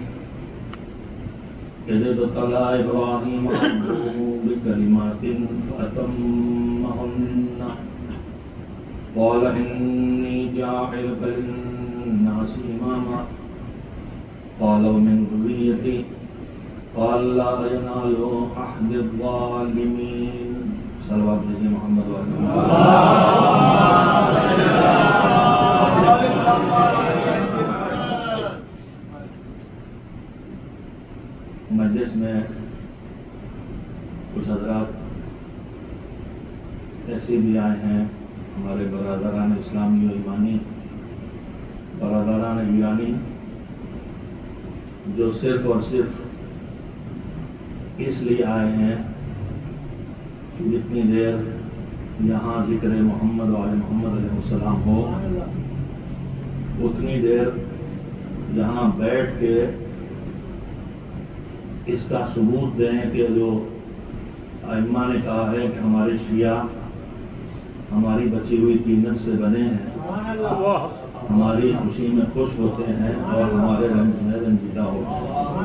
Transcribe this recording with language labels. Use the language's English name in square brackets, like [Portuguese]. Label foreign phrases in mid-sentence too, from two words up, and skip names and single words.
[Arabic] اذ ابتلى ابراہیم ربه بکلمات فأتمہن قال انی جاعلک للناس اماما قال ومن ذریتی قال لا ینال عہد الظالمین. [Urdu] صلوات بجے محمد وعلی مجلس میں کچھ حضرات ایسے بھی آئے ہیں، ہمارے برادران اسلامی و ایمانی، برادران ایرانی، جو صرف اور صرف اس لیے آئے ہیں کہ جتنی دیر یہاں ذکر محمد و آل محمد علیہ السلام ہو اتنی دیر یہاں بیٹھ کے اس کا ثبوت دیں کہ جو ائمہ نے کہا ہے کہ ہمارے شیعہ ہماری بچی ہوئی طینت سے بنے ہیں، ہماری خوشی میں خوش ہوتے ہیں اور ہمارے رنج میں رنجیدہ ہوتے ہیں.